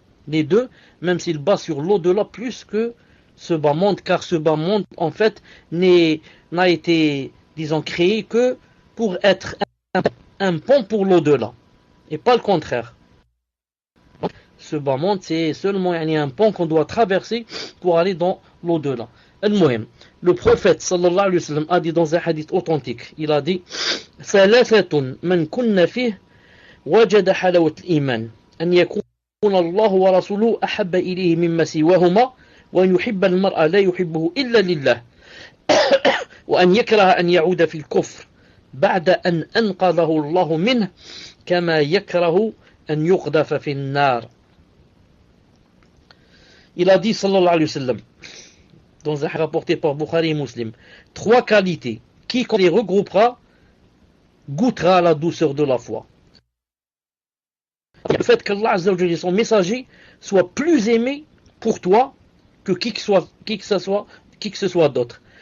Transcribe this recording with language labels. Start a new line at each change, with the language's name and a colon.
French: Les deux, même s'il bat sur l'au-delà plus que ce bas monde, car ce bas monde, en fait, n'a été, disons, créé que pour être un pont pour l'au-delà. Et pas le contraire. Ce bas monde, c'est seulement un pont qu'on doit traverser pour aller dans l'au-delà. Le prophète sallallahu alayhi wa sallam a dit
Arabic: dans un hadith authentique, il a dit ثلاثة من كن فيه وجد حلاوة الإيمان أن يكون الله ورسوله أحب إليه مما سواهما وأن يحب المرء لا يحبه إلا لله وأن يكره أن يعود في الكفر بعد أن أنقذه الله منه كما يكره أن يقذف في النار.
French: Il a dit sallallahu alayhi wa sallam dans un rapporté par Bukhari et Muslim, 3 qualités, quiconque les regroupera goûtera la douceur de la foi. Le fait qu'Allah Azza wa Jalla, son messager, soit plus aimé pour toi que qui que ce soit d'autre.